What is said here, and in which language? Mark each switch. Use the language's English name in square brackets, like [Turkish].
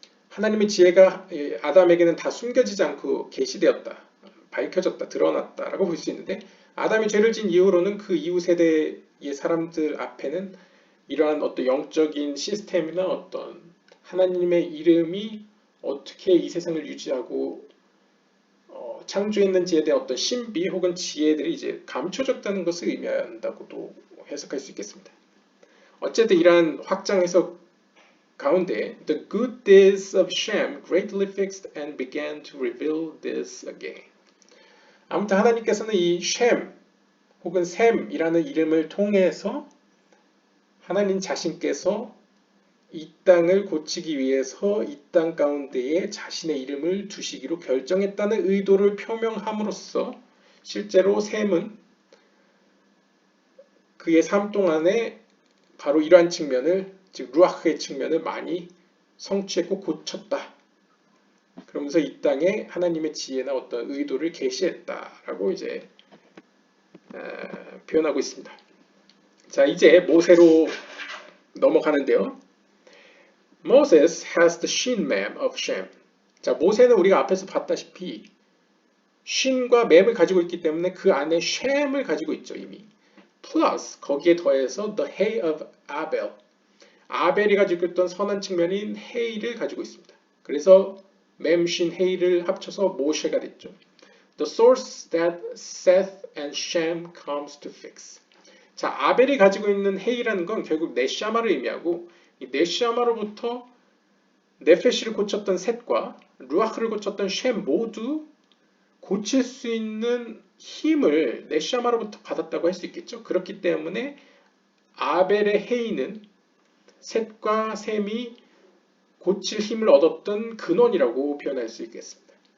[Korean] 하나님의 지혜가 아담에게는 다 숨겨지지 않고 계시되었다, 밝혀졌다, 드러났다라고 볼 수 있는데 아담이 죄를 진 이후로는 그 이후 세대의 사람들 앞에는 이러한 어떤 영적인 시스템이나 어떤 하나님의 이름이 어떻게 이 세상을 유지하고 창조했는지에 대한 어떤 신비 혹은 지혜들이 이제 감춰졌다는 것을 의미한다고도 해석할 수 있겠습니다. 어쨌든 이러한 확장 해석 가운데 [English] The good deeds of Shem greatly fixed and began to reveal this again. [Korean] 아무튼 하나님께서는 이 쉔 혹은 셈이라는 이름을 통해서 하나님 자신께서 이 땅을 고치기 위해서 이 땅 가운데에 자신의 이름을 두시기로 결정했다는 의도를 표명함으로써 실제로 셈은 그의 삶 동안에 바로 이러한 측면을, 즉 루아흐의 측면을 많이 성취했고 고쳤다. 그러면서 이 땅에 하나님의 지혜나 어떤 의도를 계시했다라고 이제 표현하고 있습니다. 자, 이제 모세로 넘어가는데요. [English] Moses has the shin mem of Shem. [Korean] 자, 모세는 우리가 앞에서 봤다시피 쉰과 맴을 가지고 있기 때문에 그 안에 쉔을 가지고 있죠, 이미. [English] plus [Korean] 거기에 더해서 [English] the hay of Abel. [Korean] 아벨이 가지고 있던 선한 측면인 헤이를 가지고 있습니다. 그래서 mem신 헤이를 합쳐서 모셰가 됐죠. [English] The source that Seth and Shem comes to fix. [Korean] 자, 아벨이 가지고 있는 헤이라는 건 결국 넷샤마를 의미하고 이 넷샤마로부터 네페시를 고쳤던 셋과 루아흐를 고쳤던 쉔 모두 고칠 수 있는 힘을 넷샤마로부터 받았다고 할 수 있겠죠. 그렇기 때문에 아벨의 헤이는 셋과 셈이 고칠 힘을 얻었던 근원이라고 표현할 수 있겠습니다.